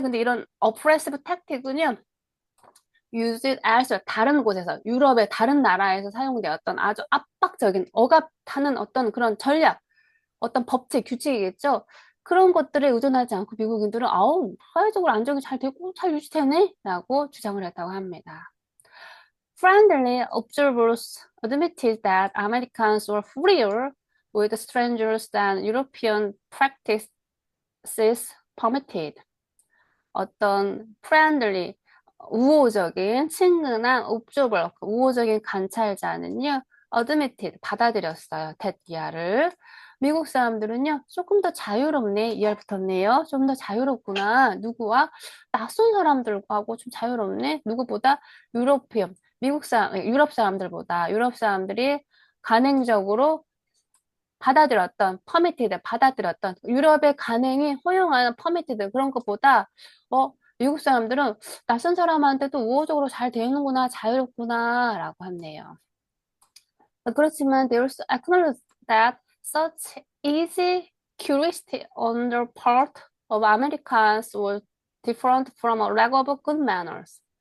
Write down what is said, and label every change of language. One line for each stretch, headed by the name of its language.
Korean: 근데 이런
English: oppressive tactic
Korean: 은요.
English: use it as
Korean: 다른 곳에서 유럽의 다른 나라에서 사용되었던 아주 압박적인 억압하는 어떤 그런 전략, 어떤 법칙, 규칙이겠죠. 그런 것들에 의존하지 않고 미국인들은 아우 사회적으로 안정이 잘 되고 잘 유지되네 라고 주장을 했다고 합니다.
English: Friendly observers admitted that Americans were freer with strangers than European practices permitted.
Korean: 어떤 friendly, 우호적인, 친근한 observer, 우호적인 관찰자는요, admitted, 받아들였어요. that 이하를. 미국 사람들은요, 조금 더 자유롭네, 이하를 붙었네요. 좀 더 자유롭구나. 누구와? 낯선 사람들하고 좀 자유롭네. 누구보다 유럽 사람들보다, 유럽 사람들이 간행적으로 받아들였던 유럽의 간행이 허용하는 퍼미티드 그런 것보다 미국 사람들은 낯선 사람한테도 우호적으로 잘 대하는구나 자유롭구나라고 했네요. 그렇지만
English: they also acknowledge that such easy curiosity on the part of Americans was different from a lack of good manners.